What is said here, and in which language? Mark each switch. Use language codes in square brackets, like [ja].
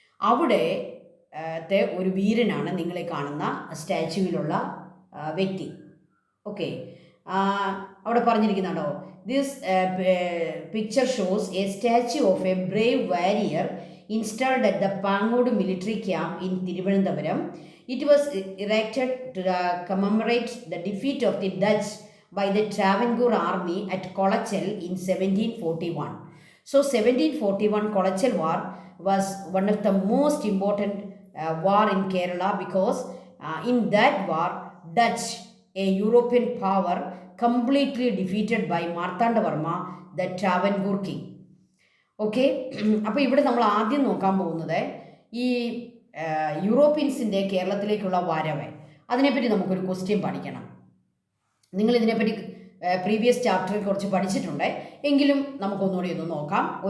[ml] അവിടെ ഒരു വീരനാണ് നിങ്ങളെ കാണുന്ന സ്റ്റാച്യുവിലുള്ള വ്യക്തി. ഓക്കെ, അവിടെ പറഞ്ഞിരിക്കുന്നുണ്ടോ, [en] This picture shows a statue of a brave warrior installed at the Pangodu military camp in Thiruvananthapuram. It was erected to commemorate the defeat of the Dutch by the Travancore army at Kolachal in 1741. So 1741 Kolachal war was one of the most important war in Kerala because in that war Dutch, a European power, completely defeated by Marthandavarma, the Travancore king. [ml] Okay, അപ്പോൾ ഇവിടെ നമ്മൾ ആദ്യം നോക്കാൻ പോകുന്നത് ഈ യൂറോപ്യൻസിൻ്റെ കേരളത്തിലേക്കുള്ള വരവ്. അതിനെപ്പറ്റി നമുക്കൊരു ക്വസ്റ്റ്യൻ പഠിക്കണം. നിങ്ങളിതിനെപ്പറ്റി പ്രീവിയസ് ചാപ്റ്ററിൽ കുറച്ച് പഠിച്ചിട്ടുണ്ട്, എങ്കിലും നമുക്കൊന്നുകൂടി ഒന്ന് നോക്കാം.